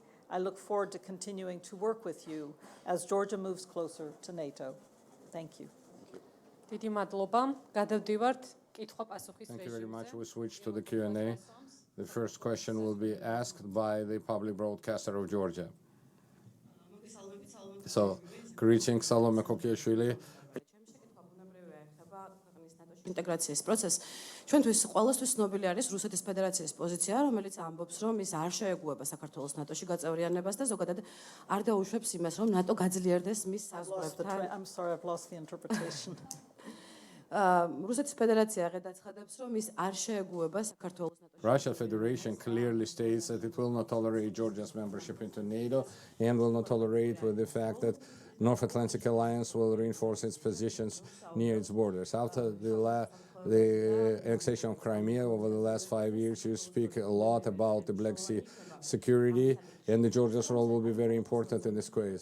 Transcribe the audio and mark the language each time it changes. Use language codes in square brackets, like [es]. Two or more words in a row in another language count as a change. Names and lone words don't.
[en] I look forward to continuing to work with you as Georgia moves closer to NATO. Thank you. Thank you very much. We switch to the Q&A. The first question will be asked by the public broadcaster of Georgia. So, greetings, Salome Kokiashvili. [ka] ინტეგრაციის პროცესს ჩვენთვის ყოველთვის ცნობილი არის რუსეთის ფედერაციის პოზიცია, რომელიც ამბობს, რომ ის არ შეეგუება საქართველოს ნატოში გაწევრიანებას და ზოგადად არ დაუშვებს იმას, რომ ნატო გაძლიერდეს მის საზღვრებთან. [en] I'm sorry, I've lost the interpretation. [ka] რუსეთის ფედერაცია გადაცხადებს, რომ ის არ შეეგუება საქართველოს ნატოში. [en] Russia Federation clearly states that it will not tolerate Georgia's membership into NATO and will not tolerate with the fact that North Atlantic Alliance will reinforce its positions near its borders. After the annexation of Crimea over the last 5 years, you speak a lot about the Black Sea security, and the Georgia's role will be very important in this case.